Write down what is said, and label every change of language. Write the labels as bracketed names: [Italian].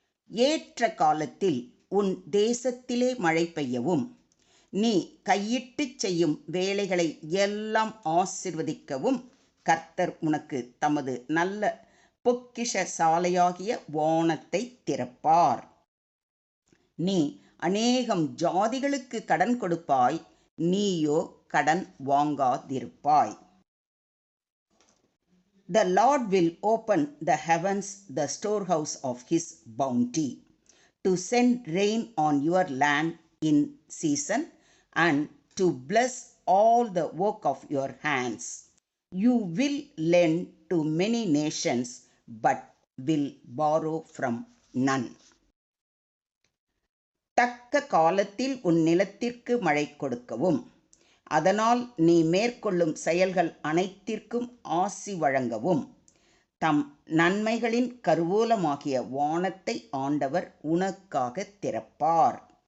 [Tamil] ஏற்ற காலத்தில் உன் தேசத்திலே மழை பெய்யவும் நீ கையிட்டுச் செய்யும் வேலைகளை எல்லாம் ஆசீர்வதிக்கவும் கர்த்தர் உனக்கு தமது நல்ல பொக்கிஷ சாலையாகிய வானத்தை திறப்பார். நீ அநேகம் ஜாதிகளுக்கு கடன் கொடுப்பாய், நீயோ கடன் வாங்காதிருப்பாய். [English] The Lord will open the heavens, the storehouse of his bounty, to send rain on your land in season and to bless all the work of your hands. You will lend to many nations, but will borrow from none. [Tamil] தக்க காலத்தில் உன் நிலத்திற்கு மழை கொடுக்கவும், அதனால் நீ மேற்கொள்ளும் செயல்கள் அனைத்திற்கும் ஆசி வழங்கவும், தம் நன்மைகளின் கருவூலமாகிய வானத்தை ஆண்டவர் உனக்காக திறப்பார்.